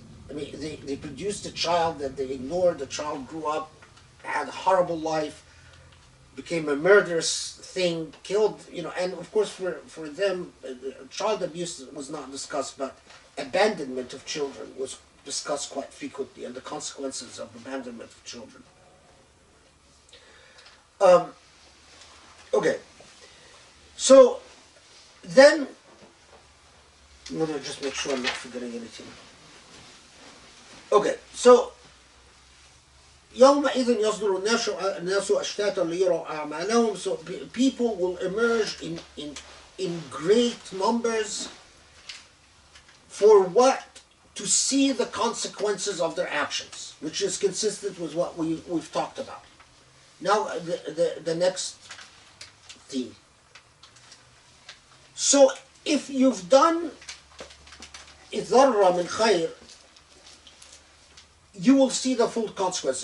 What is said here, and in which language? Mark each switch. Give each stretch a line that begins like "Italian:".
English: I mean, they produced a child that they ignored. The child grew up, had a horrible life, became a murderous thing, killed, and of course for them, child abuse was not discussed, but abandonment of children was discussed quite frequently, and the consequences of abandonment of children. Okay, so then, I'm going to just make sure I'm not forgetting anything. Okay, so
Arabic: يومئذ يصدر الناس أشتاتا ليروا أعمالهم.
English: So people will emerge in great numbers for what? To see the consequences of their actions, which is consistent with what we've talked about. Now the next theme. So if you've done
Arabic: ذرة من خير,
English: you will see the full consequence.